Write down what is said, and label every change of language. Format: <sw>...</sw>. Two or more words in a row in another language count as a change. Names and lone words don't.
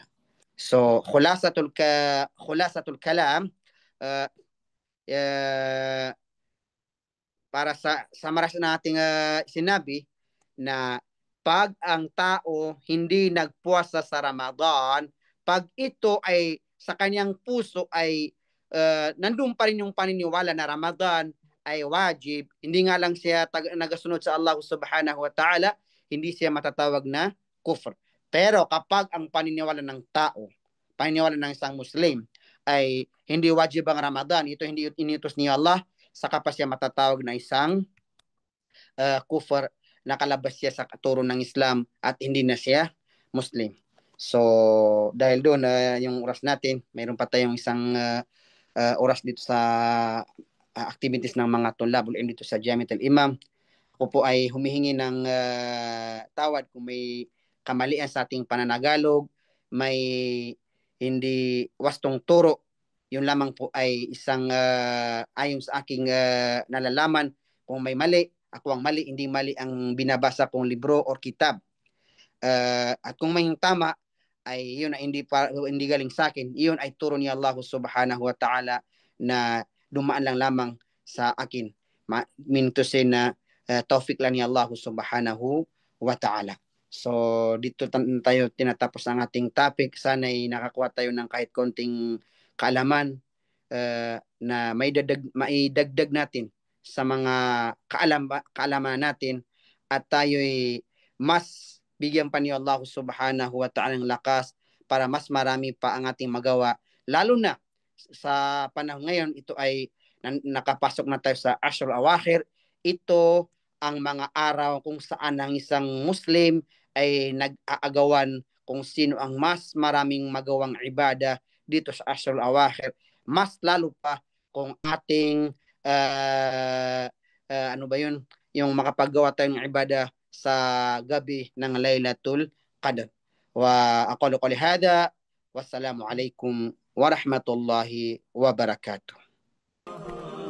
<tl>So,</tl> <ar>خلاصة الكلام,</ar> <tl>para sa samaras na ating sinabi na pag ang tao hindi nagpuasa sa Ramadan, pag ito ay sa kanyang puso ay nandun pa rin yung paniniwala na Ramadan ay wajib, hindi nga lang siya nagasunod sa Allah</tl> <ar>سبحانه وتعالى,</ar> <tl>hindi siya matatawag na kufr. Pero kapag ang paniniwala ng tao, paniniwala ng isang Muslim ay hindi wajib ang Ramadan, ito hindi iniutos ni Allah, saka pa siya matatawag na isang kufr, nakalabas siya sa turo ng Islam at hindi na siya Muslim. So, dahil doon, yung oras natin, mayroon pa tayong isang oras dito sa activities ng mga tulabul dito sa Jamiat al-Imam. Ako po ay humihingi ng tawad kung may kamalian sa ating pananagalog, may hindi wastong turo. Yun lamang po ay isang ayon sa aking nalalaman. Kung may mali, ako ang mali, hindi mali ang binabasa kong libro or kitab. At kung may tama, ay yun ay hindi galing sa akin. Yun ay turo ni Allah</tl> <ar>سبحانه وتعالى</ar> <tl>na dumaan lang lamang sa akin. Mintusin na tawfik lang ni Allah</tl> <ar>سبحانه وتعالى.</ar> <tl>So dito tayo tinatapos ang ating topic. Sana'y nakakuha tayo ng kahit konting kaalaman na maidagdag natin sa mga kaalaman natin at tayo'y mas bigyan pa ni Allah</tl> <ar>سبحانه وتعالى</ar> <tl>ng lakas para mas marami pa ang ating magawa. Lalo na sa panahon ngayon, ito ay nakapasok na tayo sa</tl> <ar>عشر الأواخر.</ar> <tl>Ito ang mga araw kung saan ang isang Muslim ay nag-aagawan kung sino ang mas maraming magawang ibada dito sa</tl> <ar>عشر الأواخر.</ar> <tl>Mas lalo pa kung ating ano ba yun, yung makapagawa tayo ng ibada sa gabi ng Laylatul Qadr.</tl> <ar>وأقول قولي هذا والسلام عليكم ورحمة الله وبركاته.</ar>